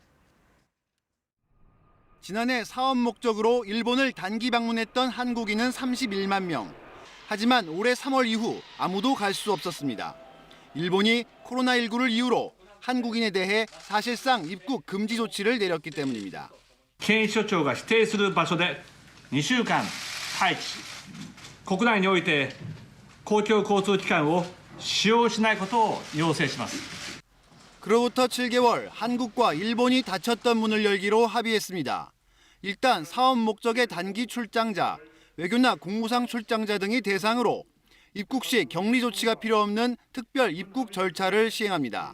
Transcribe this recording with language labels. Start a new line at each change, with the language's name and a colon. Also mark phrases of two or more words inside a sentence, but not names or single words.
Korean: 지난해 사업 목적으로 일본을 단기 방문했던 한국인은 31만 명. 하지만 올해 3월 이후 아무도 갈 수 없었습니다. 일본이 코로나19를 이유로 한국인에 대해 사실상 입국 금지 조치를 내렸기 때문입니다.
Japanese: 検疫所長が指定する場所で2週間待機、国内において公共交通機関を使用しないことを要請します。
Korean: 그로부터 7개월 한국과 일본이 닫혔던 문을 열기로 합의했습니다. 일단 사업 목적의 단기 출장자, 외교나 공무상 출장자 등이 대상으로 입국 시 격리 조치가 필요 없는 특별 입국 절차를 시행합니다.